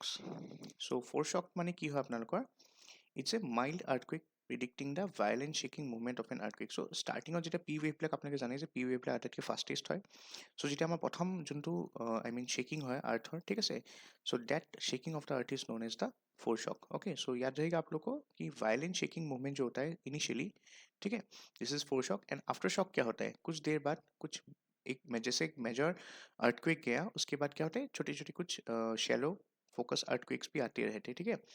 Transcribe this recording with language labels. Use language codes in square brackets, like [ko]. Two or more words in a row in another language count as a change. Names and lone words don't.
[as] চ' ফ'ৰশ্বক মানে কি হয় আপোনালোকৰ, [en] it's a mild earthquake predicting the violent shaking movement of an earthquake. [as] চ' ষ্টাৰ্টিঙত যেতিয়া পি ৱেভবিলাক আপোনালোকে জানে যে পি ৱেভবিলাক আটাইতকৈ ফাষ্টেষ্ট হয়। চ' যেতিয়া আমাৰ প্ৰথম যোনটো শ্বেকিং হয় আৰ্থৰ, ঠিক আছে, [en] so that shaking of the earth is known as the foreshock. okay, so [hi] याद रहेगा आप लोग को कि [en] violent shaking movement [hi] जो होता है इनिशियली, ठीक है, [en] this is foreshock. and aftershock [hi] क्या होता है, कुछ देर बाद कुछ जैसे एक [en] major earthquake [hi] गया, उसके बाद क्या होता है छोटे छोटे कुछ [en] shallow focus earthquakes [hi] भी आते रहते हैं, ठीक है।